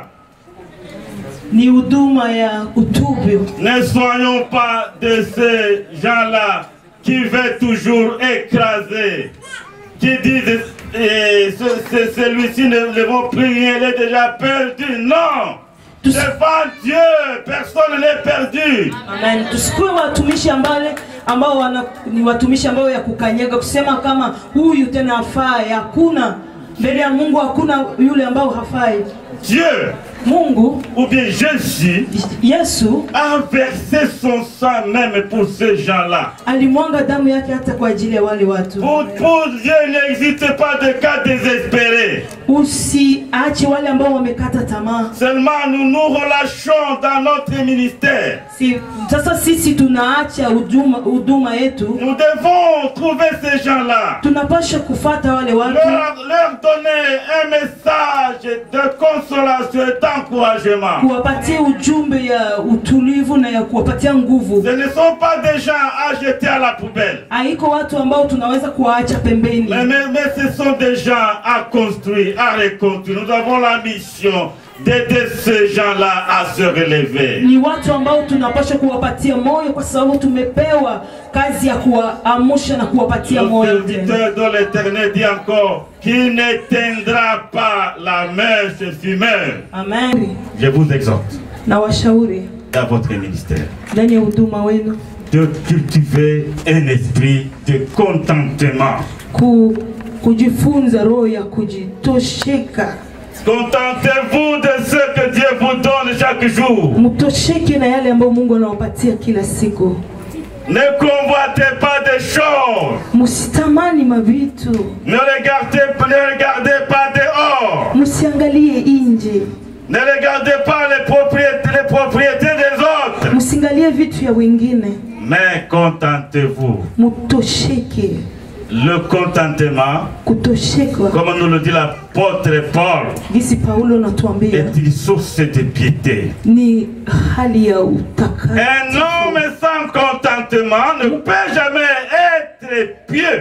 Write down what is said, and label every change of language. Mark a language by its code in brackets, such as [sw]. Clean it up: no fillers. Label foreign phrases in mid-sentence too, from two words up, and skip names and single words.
[sw] Ni huduma ya utubu. [fr] Ne soyons pas de ces gens-là qui veulent toujours écraser, qui disent celui-ci ne vaut plus rien, il est déjà perdu. Non, Devant Dieu, personne n'est perdu. Amen. [sw] Tusikuwe watumishi ambao ni watumishi ambao ya kukanyaga kusema kama huyu tena hafai. Hakuna mbele ya Mungu, hakuna yule ambao hafai. [fr] Dieu, [sw] Mungu [fr] ou bien Jésus, [sw] Yesu [fr] a versé son sang même pour ces gens-là. [sw] alimwanga damu yake hata kwa ajili ya wale watu. [fr] Pour Dieu, il n'existe pas de cas désespérés. [sw] Usiache wale ambao wamekata tamaa. [fr] Seulement nous nous relâchons dans notre ministère. [sw] Sasa sisi tunaacha huduma yetu. [fr] Nous devons trouver ces gens-là. [sw] Tunapaswa kufuata wale watu. [fr] Leur donner un message de consolation et d'encouragement. [sw] Kuwapatia ujumbe ya utulivu na ya kuwapatia nguvu. [fr] Ce ne sont pas des gens à jeter à la poubelle. [sw] Haiko watu ambao tunaweza kuwaacha pembeni. [fr] Mais ce sont des gens à construire, à reconstruire. Nous avons la mission d'aider ces gens-là à se relever. [sw] Ni watu ambao tunapaswa kuwapatia moyo kwa sababu tumepewa kazi ya kuamsha na kuwapatia moyo. [fr] Le serviteur de l'Éternel dit encore qu'il n'éteindra pas la main ce fumeur. Amen. Je vous exhorte [sw] Na washauri [fr] dans votre ministère [sw] ndani ya huduma wenu [fr] de cultiver un esprit de contentement. [sw] Kujifunza roho ya kujitosheka. [fr] Contentez-vous de ce que Dieu vous donne chaque jour. [sw] Mtosheke na yale ambayo Mungu anawapatia kila siku. [fr] Ne convoitez pas des choses. [sw] Musitamani mavitu. [fr] Ne regardez pas dehors. [sw] Musiangalie nje. [fr] Ne regardez pas les propriétés des autres. [sw] Musiangalie vitu ya wengine. [fr] Mais contentez-vous. [sw] Mtosheke. [fr] Le contentement, comme nous le dit l'apôtre Paul, est une source de piété. Un homme sans contentement ne peut jamais être pieux.